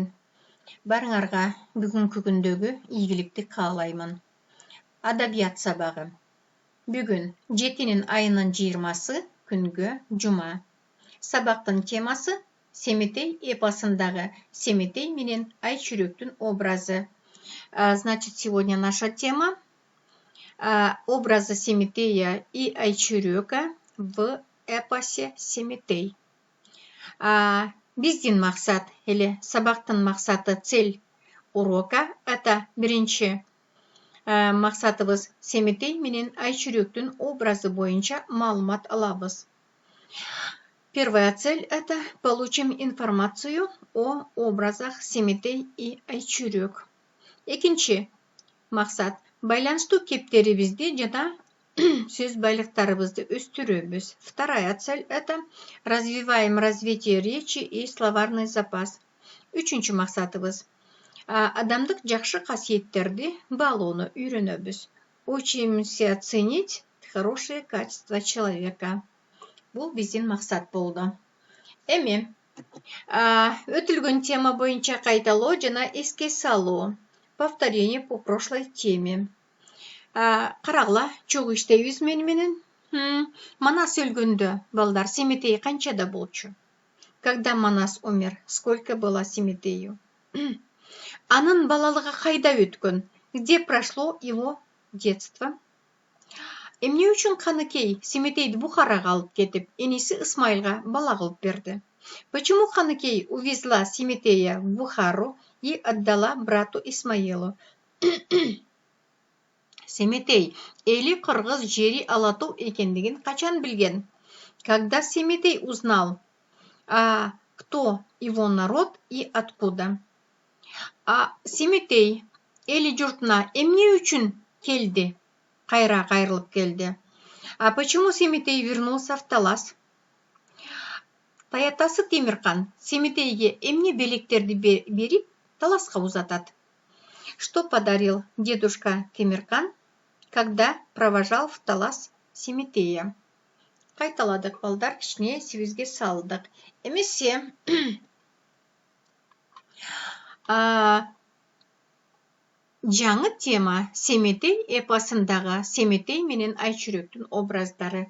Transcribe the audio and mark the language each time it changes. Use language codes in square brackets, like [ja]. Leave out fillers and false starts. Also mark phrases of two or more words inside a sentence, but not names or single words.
[ky] Барыңарга бүгүнкү күндөгү ийгиликти каалаймын. Адабият сабагы. Бүгүн 7 айынын 20-сы күнгө жума. Сабактын темасы Семетей эпосундагы Семетей менен Айчүрөктүн образы. [ru] Значит, сегодня наша тема образы Семетея и Айчүрөка в эпосе Семетей. [ky] Биздин максат или сабактын максаты, [ru] цель урока это [ky] биринчи максатыбыз Семетей менен Айчүрөктүн образы боюнча маалымат алабыз. [ru] Первая цель это получим информацию о образах Семетей и Айчүрök. [ky] Экинчи максат байланыштуу кептерибизди жана сөз байлыктарыбызды өстүрөбүз. [ru] Вторая цель это развиваем развитие речи и словарный запас. [ky] Үчүнчү максатыбыз адамдык жакшы касиеттерди баалоону үйрөнөбүз. [ru] Учимся ценить хорошие качества человека. [ky] Бул биздин максат болду. Эми өтүлгөн тема боюнча кайталоо жана эске салуу. [ru] Повторение по прошлой теме. [ky] Карагыла, чогуу иштейбиз менен. Манас өлгөндө балдар Семетей канчада болчу? [ru] Когда Манас умер, сколько было Семетею? [ky] Анын балалыгы кайда өткөн? [ru] Где прошло его детство? [ky] Эмне үчүн Каныкей Семетейди Бухарага алып кетип, эниси Исмайылга бала кылып берди? [ru] Почему Каныкей увезла Семетея в Бухару и отдала брату Исмаилу? [ky] Семетей эли кыргыз жери Алатау экендигин качан билген? [ru] Когда Семетей узнал, кто его народ и откуда? [ky] Семетей эли журтуна эмне үчүн келди? Кайрылып келди. [ru] Почему Семетей вернулся в Талас? [ky] Таятасы Темиркан Семетейге эмне белектерди берип Таласка узатат? [ru] Что подарил дедушка Темиркан, когда провожал в Талас Семетея? [ky] Кайталадык балдар, кичине эсибизге салдык. Эмесе жаңы тема Семетей эпосундагы Семетей менен Айчүрөктүн образдары.